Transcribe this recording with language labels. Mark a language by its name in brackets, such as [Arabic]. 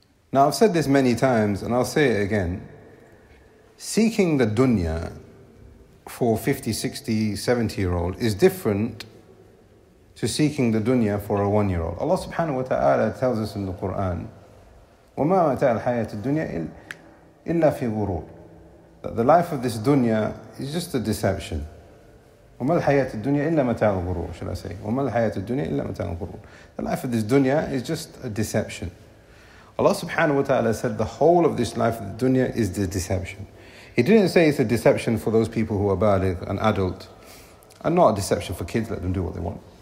[English] Now, I've said this many times, and I'll say it again. Seeking the dunya for a 50, 60, 70-year-old is different to seeking the dunya for a one-year-old. Allah subhanahu wa ta'ala tells us in the Qur'an, [Arabic] وَمَا مَتَعَ الْحَيَةِ الدُّنْيَا إِلَّا فِي غُرُورٍ, [English] that the life of this dunya is just a deception. [Arabic] وَمَا الْحَيَةِ الدُّنْيَا إِلَّا مَتَعَ الْغُرُورِ, [English] should I say? [Arabic] وَمَا الْحَيَةِ الدُّنْيَا إِلَّا مَتَعَ الْغُرُورِ. [English] The life of this dunya is just a deception. Allah subhanahu wa ta'ala said the whole of this life of the dunya is the deception. He didn't say it's a deception for those people who are baligh, an adult, and not a deception for kids, let them do what they want.